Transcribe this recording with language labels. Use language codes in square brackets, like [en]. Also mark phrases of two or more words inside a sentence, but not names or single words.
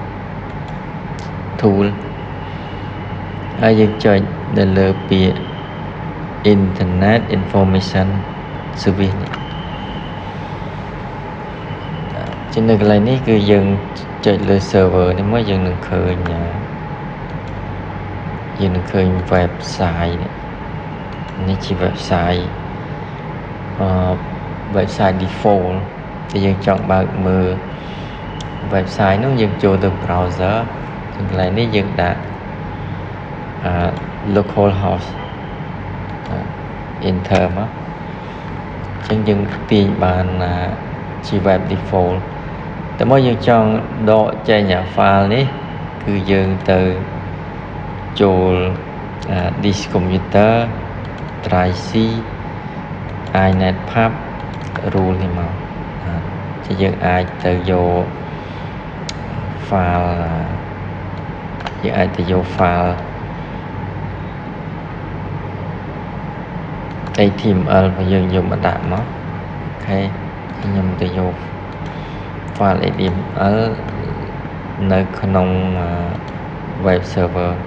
[km] tool ហើយយើងចុចនៅលើពាក្យ [en] internet information service [km] នេះជានៅកន្លែងនេះគឺយើងចុចលើ server នេះមកយើងនឹងឃើញ website នេះជា website [en] website default [km] ដែលយើងចង់បើកមើល website នោះយើងចូលទៅ browser កន្លែងនេះយើងដាក់ [en] local host enter [km] មកអញ្ចឹងយើងទាញបានជា [en] web default [km] តែមកយើងចង់ដកចេញ file នេះគឺយើងទៅចូល [en] disk computer drive C inet pub rule [km] នេះមកជាយើងអាចទៅយក file យើងអាចទៅយក [en] file HTML [km] របស់យើងយកមកដាក់មកអូខេខ្ញុំទៅយក [en] file HTML [km] នៅក្នុង [en] web server